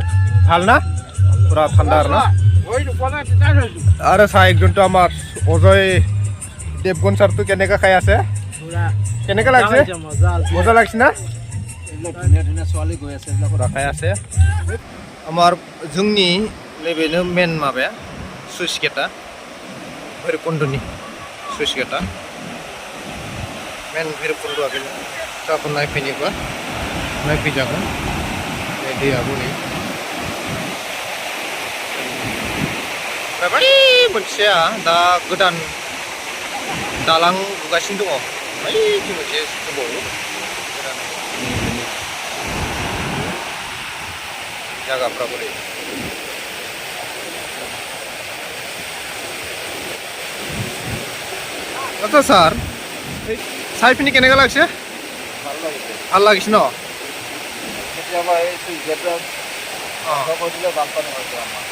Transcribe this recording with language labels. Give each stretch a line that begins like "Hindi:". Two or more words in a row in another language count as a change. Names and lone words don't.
Assamese: ভাল না পুৰা ঠাণ্ডা আৰু না আৰু চাহ একজনটো আমাৰ অজয় দেৱগন ছাৰটো কেনেকা খাই আছে কেনেকা লাগিছে মজা লাগিছে না এইবিলাক ধুনীয়া ধুনীয়া ছোৱালী গৈ আছে এইবিলাক পুৰা খাই আছে আমাৰ
Bodo: जोंनि नैबेनो मेन माबाया सुइस गेटा भैरबकुन्दनि सुइस गेटा मेन भैरबकुन्दआ बेनो गाबोन नायफैनोबा नायफैजागोन बे दैयाबो नै बै मोनसेया दा गोदान दालां लुगासिनो दङ बैथिं मोनसे दंबावो गोदान जायगाफ्रा बोरै
Assamese: আচ্ছা স্যার চাই পিনি কেনেকা লাগছে ভাল লাগিছে ভাল লাগিছে ন কেতিয়াবা এই চুইচ গেটত বন্ধ কৰি দিলে বানপানী হৈ যায় আমাৰ